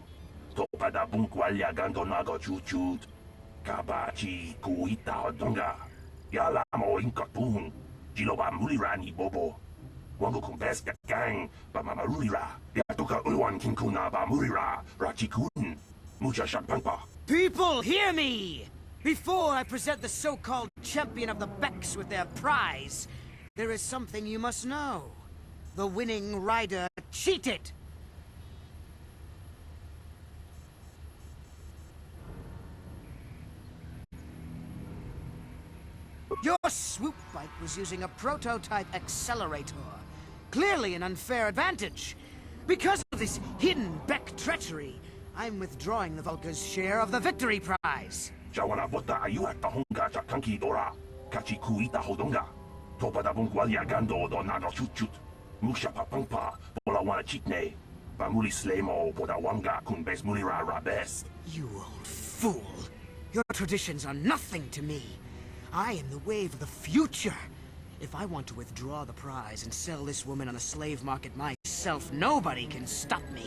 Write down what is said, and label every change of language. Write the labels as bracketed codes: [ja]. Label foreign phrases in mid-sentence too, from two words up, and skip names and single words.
[en] Topada Bunkwalya Gandonago Chuchut. Kabachi Kuita Hadonga. Yala Mo Inkatun. Jiloba Mulirani Bobo. Wango kumbes gang ba mamarulira. Yatoka ulwan kinkuna ba murira. Rachikun. Mucha shampampa. People, hear me! Before I present the so-called champion of the Becks with their prize, there is something you must know. The winning rider cheated! Your swoop bike was using a prototype accelerator. Clearly an unfair advantage. Because of this hidden Beck treachery, I'm withdrawing the vulkers' share of the victory prize. Jawana bota ayuat tahonga chakanki dora. Kachi kuita hodonga. Topada bunkwalya gando do nago chuchut. Musha papangpa. Bola wana chitne. Bamuli slemo boda wanga kunbes mulira rabes. You old fool. Your traditions are nothing to me. I am the wave of the future. If I want to withdraw the prize and sell this woman on the slave market myself, nobody can stop me.